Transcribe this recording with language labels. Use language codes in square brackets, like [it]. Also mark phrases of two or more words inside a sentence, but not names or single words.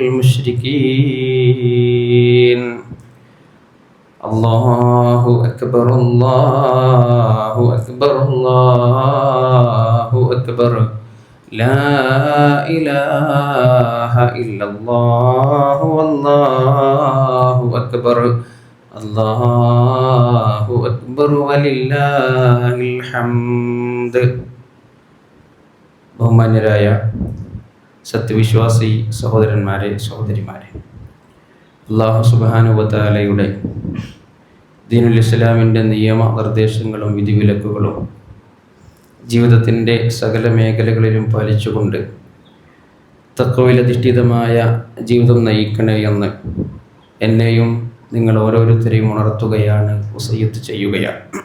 [ar] المشركين الله أكبر الله أكبر الله أكبر لا إله إلا الله والله أكبر الله أكبر ولله الحمد. [ml] ബഹുമാന്യരായ സത്യവിശ്വാസി സഹോദരന്മാരെ സഹോദരിമാരെ, [ar] الله سبحانه و [ml] തആലയുടെ ദീനുൽ ഇസ്ലാമിൻ്റെ നിയമനിർദ്ദേശങ്ങളും വിധിവിലക്കുകളും ജീവിതത്തിൻ്റെ സകല മേഖലകളിലും പാലിച്ചുകൊണ്ട് തഖ്വയിലധിഷ്ഠിതമായ ജീവിതം നയിക്കണേ എന്ന് എന്നെയും നിങ്ങൾ ഓരോരുത്തരെയും ഉണർത്തുകയാണ്, വസിയ്യത്ത് ചെയ്യുകയാണ്.